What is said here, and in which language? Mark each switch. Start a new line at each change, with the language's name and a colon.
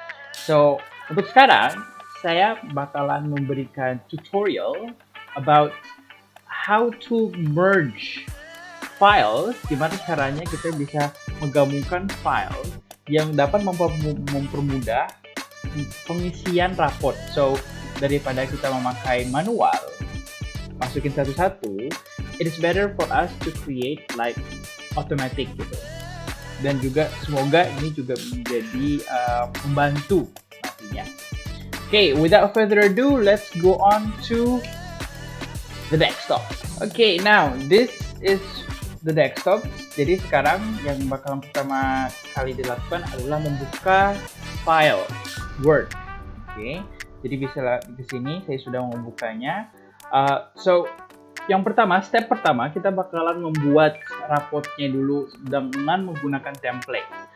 Indonesian: So, untuk sekarang saya bakalan memberikan tutorial
English: about how to merge files,
Indonesian: gimana caranya kita bisa menggabungkan file yang dapat mempermudah pengisian raport.
English: So,
Indonesian: daripada kita memakai manual, masukin satu-satu,
English: it is better for us to create like automatic gitu.
Indonesian: Dan juga semoga ini juga menjadi pembantu nantinya.
English: Okay, without further ado, let's go on to the desktop. Okay, now this is the desktop.
Indonesian: Jadi sekarang yang bakalan pertama kali dilakukan adalah membuka file Word. Oke, jadi bisa di sini saya sudah membukanya. So, yang pertama, step pertama kita bakalan membuat raportnya dulu dengan menggunakan template.